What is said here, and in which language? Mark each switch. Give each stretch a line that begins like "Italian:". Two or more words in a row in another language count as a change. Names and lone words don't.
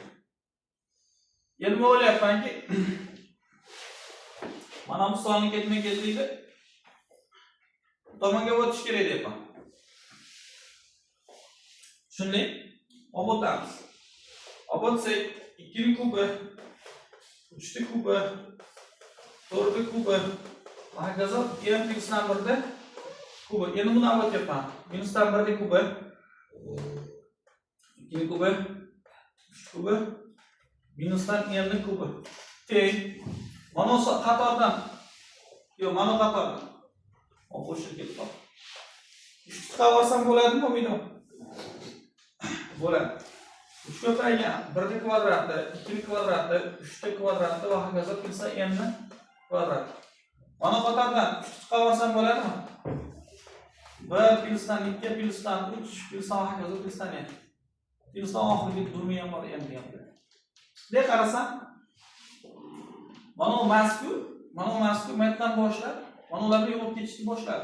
Uzbek: Endi nima o'ylayapmanki, mana bu sonni ketma-ketlikda tomonga o'tish kerak deyapman. Tushunding? Olib o'tamiz. Olib o'tsak 2 ning kubi, 3 ning kubi, 4 ning kubi, hokazo m plyusdan 1 da kubi. Endi buni olib o'tyapman. Minusdan 1 ning kubi, 2 ning kubi, 3 kubi, minusdan n ning kubi. Teng. Mana shu qatordan. Yo'q, mana qatordan. Qo'shib ketdi. 3 chiqarsam bo'ladimi, bo'lmaydimi? Bo'ladi. 3 ko'paygan 1 ning kvadrati, 2 ning kvadrati, 3 ning kvadrati va hokazo plyusdan n ning kvadrati. Mana qatordan 3 chiqarsam bo'ladimi? 1 plyusdan 2 plyusdan 3 plyusdan hokazo plyusdan n. Plyusdan oxirgi durmi ham bor endi ham. Bunday qarasam, mana bu mazkur metdan boshlab, mana ularni yo'q ketishni boshladi.